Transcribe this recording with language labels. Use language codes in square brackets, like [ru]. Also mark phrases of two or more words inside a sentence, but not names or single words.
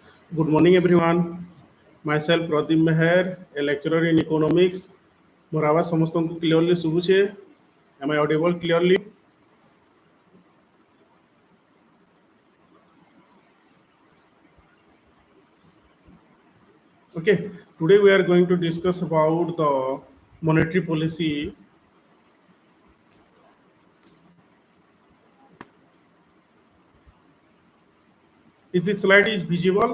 [en] Good morning, everyone. Myself, PRADEEP Meher, a lecturer in economics. [or] ମୋର ଆବାଜ ସମସ୍ତଙ୍କୁ କ୍ଲିୟରଲି ଶୁଭୁଛେ? [en] Am I audible clearly? Okay. Today we are going to discuss about the monetary policy. Is this slide is visible?